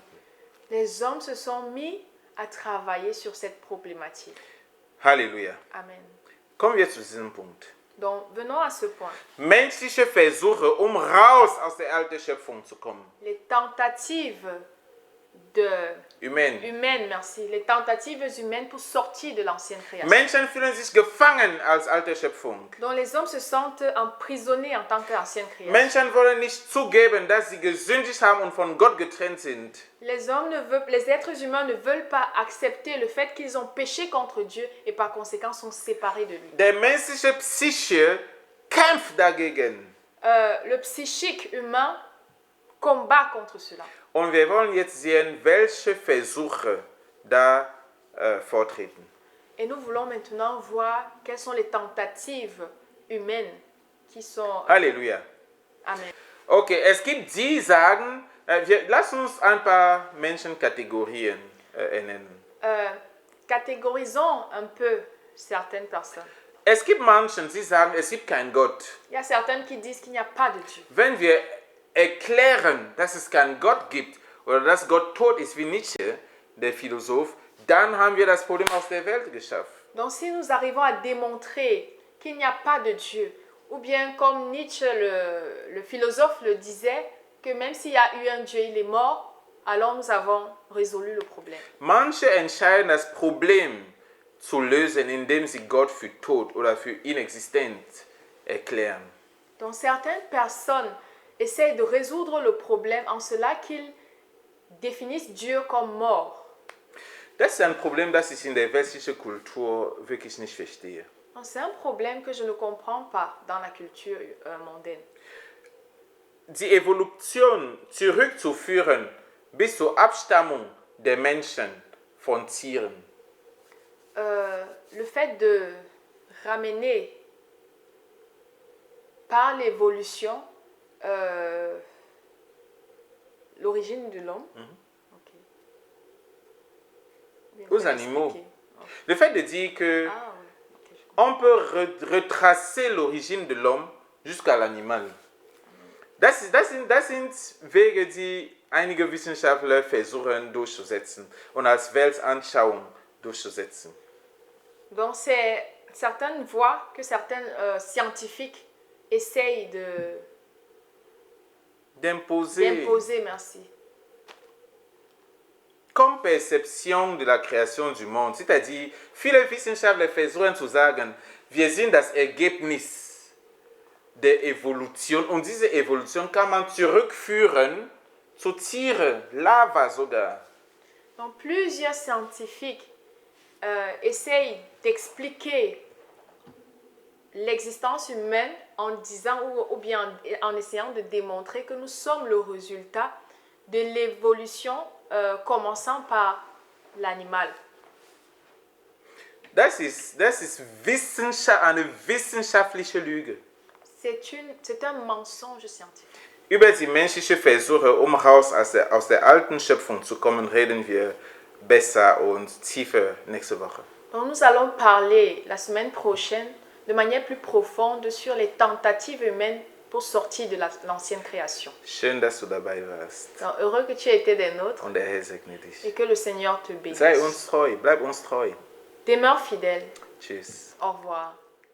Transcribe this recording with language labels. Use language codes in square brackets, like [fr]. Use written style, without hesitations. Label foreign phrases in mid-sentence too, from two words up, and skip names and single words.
[fr] Les hommes se sont mis à travailler sur cette problématique. Halleluja. Amen. [de] Kommen wir zu diesem Punkt. [fr] Donc, venons à ce point. [de] Menschliche Versuche, raus aus der alten Schöpfung zu kommen. [fr] Les tentatives humaine. merci, les tentatives humaines pour sortir de l'ancienne création. [de] Menschen fühlen sich gefangen als alte Schöpfung. [fr] Donc les hommes se sentent emprisonnés en tant qu'ancienne création. [de] Menschen wollen nicht zugeben, dass sie gesündigt haben und von Gott getrennt sind. [fr] Les êtres humains ne veulent pas accepter le fait qu'ils ont péché contre Dieu et par conséquent sont séparés de lui. [de] Der menschliche Psyche kämpft dagegen. [fr] Le psychique humain combat contre cela. [de] Und wir wollen jetzt sehen, welche Versuche da vortreten. [fr] Et nous voulons maintenant voir quelles sont les tentatives humaines qui sont... Halleluja. Amen. [de] Okay, es gibt die sagen, lass uns ein paar Menschenkategorien nennen. [fr] Catégorisons un peu certaines personnes. [de] Es gibt Menschen, die sagen, es gibt keinen Gott. [fr] Il y a certaines qui disent qu'il n'y a pas de Dieu. [de] Wenn wir erklären, dass es keinen Gott gibt oder dass Gott tot ist, wie Nietzsche, der Philosoph, dann haben wir das Problem aus der Welt geschafft. [fr] Donc si nous arrivons à démontrer qu'il n'y a pas de Dieu, ou bien comme Nietzsche, le philosophe, le disait, que même s'il y a eu un Dieu, il est mort, alors nous avons résolu le problème. [de] Manche entscheiden das Problem zu lösen, indem sie Gott für tot oder für inexistent erklären. [fr] Donc certaines personnes essayent de résoudre le problème en cela qu'ils définissent Dieu comme mort. [de] Das ist ein Problem, das ich in der westlichen Kultur wirklich nicht verstehe. [fr] C'est un problème que je ne comprends pas dans la culture mondaine. [de] Die Evolution zurückzuführen bis zur Abstammung der Menschen von Tieren. [fr] Le fait de ramener par l'évolution l'origine de l'homme aux animaux. Le fait de dire que oui. on peut retracer l'origine de l'homme jusqu'à l'animal. [de] Das sind Wege, die einige Wissenschaftler versuchen durchzusetzen und als Weltanschauung durchzusetzen. [fr] Donc c'est certaines voies que certains scientifiques essayent d'imposer, merci. Comme Perception de la Kreation du Monde, c'est-à-dire, [de] viele Wissenschaftler versuchen zu sagen, wir sind das Ergebnis der Evolution und diese Evolution kann man zurückführen zu Tieren, Lava sogar. [fr] Donc plusieurs scientifiques essayent d'expliquer l'existence humaine en disant ou bien en essayant de démontrer que nous sommes le résultat de l'évolution commençant par l'animal. [de] Das ist eine wissenschaftliche Lüge. [fr] C'est un mensonge scientifique. [de] Über die menschliche Versuche, um raus aus der alten Schöpfung zu kommen, reden wir besser und tiefer nächste Woche. [fr] Donc nous allons parler la semaine prochaine de manière plus profonde sur les tentatives humaines pour sortir de l'ancienne création. [de] Schön, dass du dabei warst. [fr] Donc, heureux que tu aies été des nôtres [de] Und der Herr segne dich. [fr] et que le Seigneur te bénisse. [de] Sei uns treu, bleib uns treu. [fr] Demeure fidèle. [de] Tschüss. [fr] Au revoir.